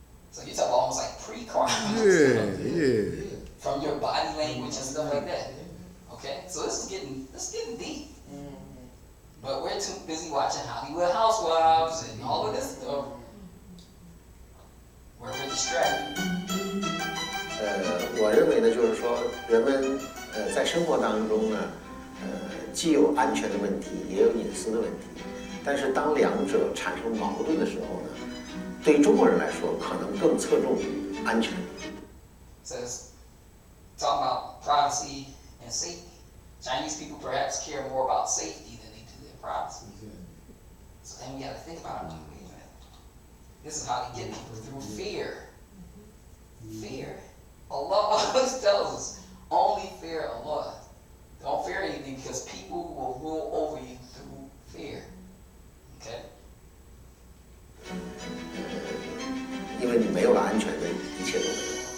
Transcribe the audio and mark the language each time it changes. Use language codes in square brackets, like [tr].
[en] So you're talking almost like pre-crime. Yeah. From your body language and stuff like that. Okay? So this is getting deep. But we're too busy watching Hollywood Housewives and all of this stuff. We're distracted. [zh] 我认为呢，就是说人们在生活当中呢，既有安全的问题，也有隐私的问题。但是当两者产生矛盾的时候呢，对中国人来说，可能更侧重于安全。 [en] Says, talking about privacy and safety. Chinese people perhaps care more about safety than they do their privacy. So then we got to think about it. Wait a minute. This is how they get people, through fear. Fear. Allah always tells us, only fear Allah. Don't fear anything because people will rule over you through fear. Okay? [zh] 因为你没有了安全感，一切都没有。